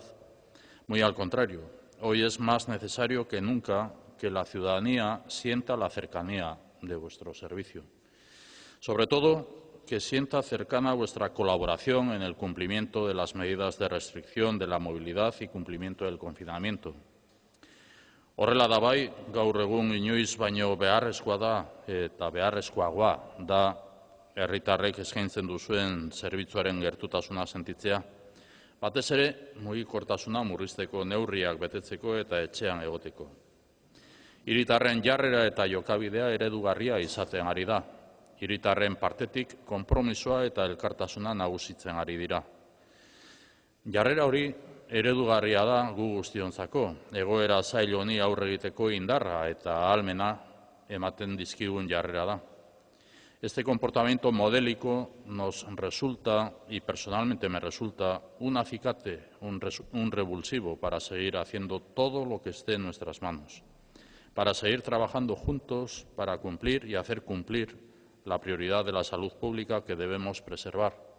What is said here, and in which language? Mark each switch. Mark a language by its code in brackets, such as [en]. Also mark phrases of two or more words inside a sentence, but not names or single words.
[es] Muy al contrario, hoy es más necesario que nunca que la ciudadanía sienta la cercanía de vuestro servicio. Sobre todo, que sienta cercana vuestra colaboración en el cumplimiento de las medidas de restricción de la movilidad y cumplimiento del confinamiento. [eu] Horrela da bai, gaur egun inoiz baino beharrezkoa da eta beharrezkoagoa da herritarrek eskaintzen duzuen zerbitzuaren gertutasuna sentitzea. Batez ere, mugikortasuna murrizteko neurriak betetzeko eta etxean egoteko. Hiritarren jarrera eta jokabidea eredugarria izaten ari da. Hiritarren partetik konpromisoa eta elkartasuna nagusitzen ari dira. Jarrera hori eredugarria da gu guztiontzako, egoera zail honi aurre egiteko indarra eta ahalmena ematen dizkigun jarrera da. [es] Este comportamiento modélico nos resulta, y personalmente me resulta, un acicate, un revulsivo para seguir haciendo todo lo que esté en nuestras manos, para seguir trabajando juntos, para cumplir y hacer cumplir la prioridad de la salud pública que debemos preservar.